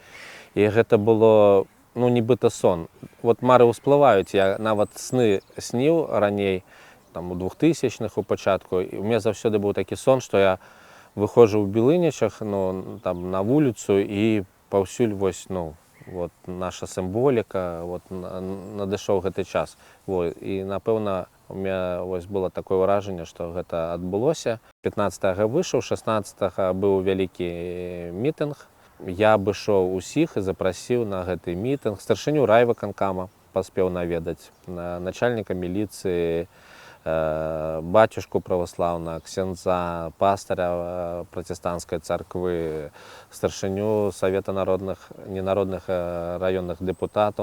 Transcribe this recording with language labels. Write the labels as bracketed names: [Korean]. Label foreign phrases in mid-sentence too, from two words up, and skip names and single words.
[Belarusian] І гэта было, ну, нібыта сон. Вот мары ўсплываюць, я нават сны сніў раней, там, у 2000-х у пачатку, і [Russian] у меня [Belarusian] заўсёды быў такі сон, што я выходжу ў Бялынічах, ну, там, на вуліцу, і паўсюль вось, ну, от, наша символіка, от, надышоў гэты час. Вот. І, напэўна, [Russian] у меня [Belarusian] вось было такое ўражанне, што гэта адбылося. 15-го выйшаў, 16-го быў вялікі мітынг. Я абышоў усіх і запрасіў на гэты мітынг старшыню райвыканкама, паспеў наведаць, начальніка міліцыі, батюшку праваслаўна, ксяндза, пастаря пратэстанцкай царквы, старшыню Савета ненародных раённых дэпутатаў.